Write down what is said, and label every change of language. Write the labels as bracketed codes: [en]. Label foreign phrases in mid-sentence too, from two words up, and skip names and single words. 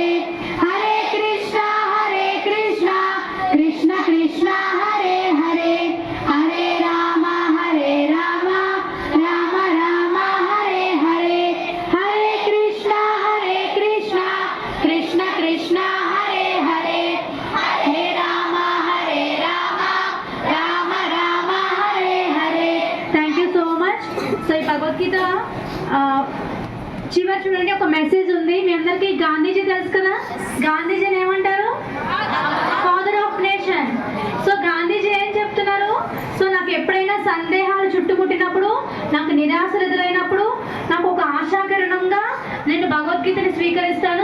[sa] హరే కృష్ణ కృష్ణ కృష్ణ హరే హరే, హరే రామ రామ రామ హరే హరే. హరే కృష్ణ కృష్ణ కృష్ణ హరే హరే, హరే రామ రామ రామ హరే హరే. [en] thank you so much. [te] సో ఈ భగవద్గీత చివరి చూడండి, ఒక మెసేజ్ ఉంది. మీ అందరికీ గాంధీజీ తెలుసు కదా, గాంధీజీని ఏమంటారు? [en] father of nation. [te] సో గాంధీజీ ఏం చెప్తున్నారు? సో నాకు ఎప్పుడైనా సందేహాలు చుట్టుముట్టినప్పుడు, నాకు నిరాశలు ఎదురైనప్పుడు, నాకు ఒక ఆశాకిరణంగా నేను భగవద్గీతని స్వీకరిస్తాను.